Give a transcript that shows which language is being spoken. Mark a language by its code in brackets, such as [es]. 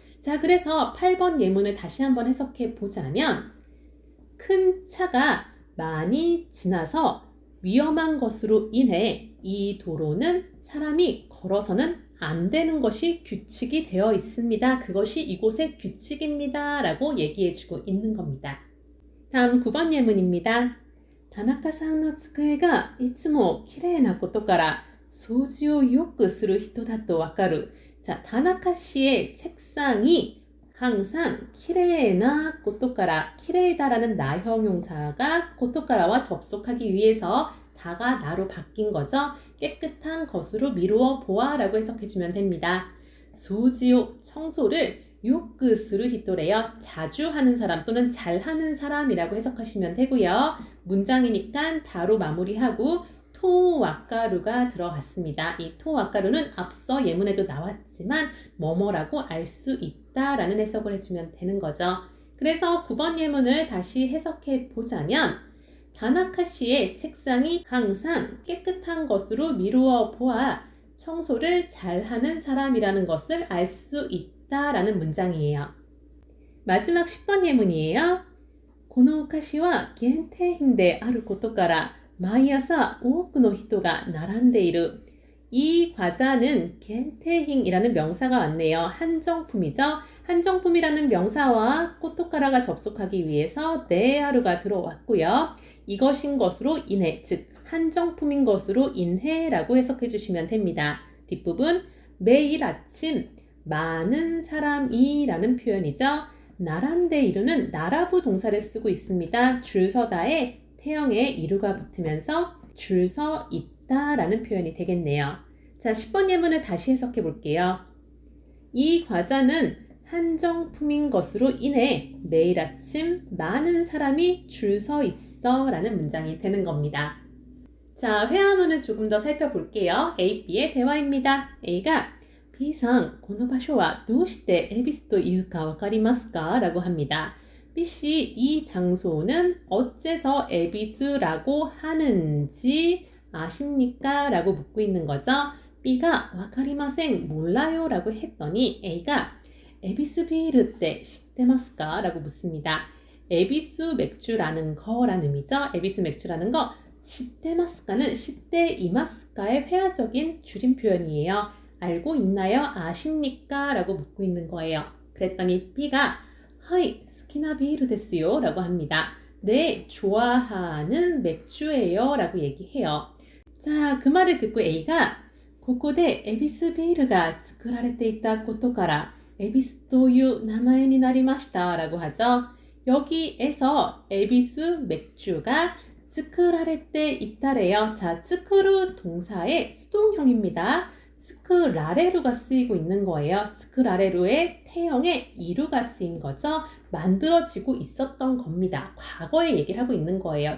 [ko] 자, 그래서 8번 예문을 다시 한번 해석해 보자면 큰 차가 많이 지나서 위험한 것으로 인해 이 도로는 사람이 걸어서는 안 되는 것이 규칙이 되어 있습니다. 그것이 이곳의 규칙입니다. 라고 얘기해주고 있는 겁니다. 다음 9번 예문입니다. [ja] 타나카さんの机がいつもきれいなことから掃除をよくする人だとわかる. [ko] 자, 타나카 씨의 책상이 항상 키레이나 고토카라, 키레이다라는 나형용사가 고토카라와 접속하기 위해서 다가 나로 바뀐 거죠. 깨끗한 것으로 미루어 보아라고 해석해주면 됩니다. 소지요, 청소를 요크 스루 히토래요. 자주 하는 사람 또는 잘하는 사람이라고 해석하시면 되고요. 문장이니까 다로 마무리하고 토와까루가 들어갔습니다. 이 토와까루는 앞서 예문에도 나왔지만 뭐뭐라고 알 수 있다라는 해석을 해주면 되는 거죠. 그래서 9번 예문을 다시 해석해 보자면 다나카 씨의 책상이 항상 깨끗한 것으로 미루어 보아 청소를 잘하는 사람이라는 것을 알 수 있다라는 문장이에요. 마지막 10번 예문이에요. [ja] このお菓子は限定品であることから毎朝多くの人が並んでいる. [ko] 이 과자는 겐테힝이라는 명사가 왔네요. 한정품이죠. 한정품이라는 명사와 코토카라가 접속하기 위해서 네아루가 들어왔고요. 이것인 것으로 인해, 즉 한정품인 것으로 인해라고 해석해 주시면 됩니다. 뒷부분 매일 아침 많은 사람이 라는 표현이죠. 나란데이루는 나라부 동사를 쓰고 있습니다. 줄 서다에 태형에 이루가 붙으면서 줄 서 있다라는 표현이 되겠네요. 자, 10번 예문을 다시 해석해 볼게요. 이 과자는 한정품인 것으로 인해 매일 아침 많은 사람이 줄 서 있어 라는 문장이 되는 겁니다. 자, 회화문을 조금 더 살펴볼게요. A, B의 대화입니다. [ja] A가 B상, この場所はどうして恵比寿というかわかりますか? [ko] 라고 합니다. B씨, 이 장소는 어째서 에비스라고 하는지 아십니까? 라고 묻고 있는 거죠. B가 와카리마생 몰라요 라고 했더니 A가 에비스 비르 때 시테마스까? 라고 묻습니다. 에비스 맥주라는 거라는 의미죠. 에비스 맥주라는 거 시테마스까는 시테이마스까의 회화적인 줄임 표현이에요. 알고 있나요? 아십니까? 라고 묻고 있는 거예요. 그랬더니 B가 하이, 스키나 비르 데스요 라고 합니다. 네, 좋아하는 맥주예요 라고 얘기해요. 자, 그 말을 듣고 A가 [ja] ここでエビスビールが作られていたことからエビスという名前になりました [ko] 라고 하죠. 여기에서 에비스 맥주가 [ja] 作られていた [ko] 래요. 자, 作る 동사의 수동형입니다. 스크라레루가 쓰이고 있는 거예요. 스크라레루의 태형에 이루가 쓰인 거죠. 만들어지고 있었던 겁니다. 과거의 얘기를 하고 있는 거예요.